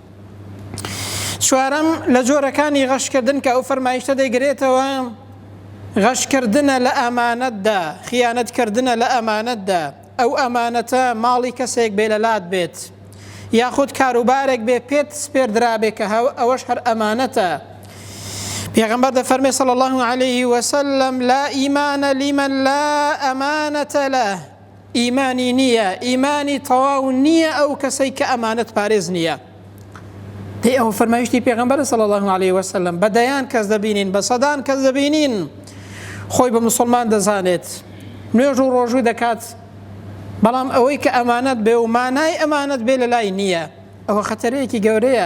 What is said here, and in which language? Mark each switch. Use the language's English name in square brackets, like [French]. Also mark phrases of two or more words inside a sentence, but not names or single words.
[Central Kurdish] چوارەم لە جۆرەکانی غەشکردن کە ئەو فەرمایشتە دەیگرێتەوە، غەشکردنە لە ئەمانەتدا، خیانەتکردنە لە ئەمانەتدا. ئەو ئەمانەتە ماڵی کەسێک بێ لەلات بێت، یاخود کاروبارێک بێ پێت سپێردرابێ کە ئەوەش هەر ئەمانەتە. پێغەمبەر دەفەرمێ [Arabic] صلی الله عليه وسلم لا ئیمانە لیمەن لا ئەمانەتە لەه. [Central Kurdish] ئیمانی نییە، ئیمانی تەواو نییە ئەو کەسەی کە ئەمانەت پارێز نییە. پێی ئەو فەرمایشتی پێغەمبەر [Arabic] صلی الله عليه وسلم [Central Kurdish] بە دەیان کەس دەبینین، بە سەدان کەس دەبینین خۆی بە مسلمان دەزانێت، نوێژ و ڕۆژوو دەکات، بەڵام ئەوەی کە ئەمانەت بێ و مانای ئەمانەت بێ لە لای نییە، ئەوە خەتەرەیەکی گەورەیە.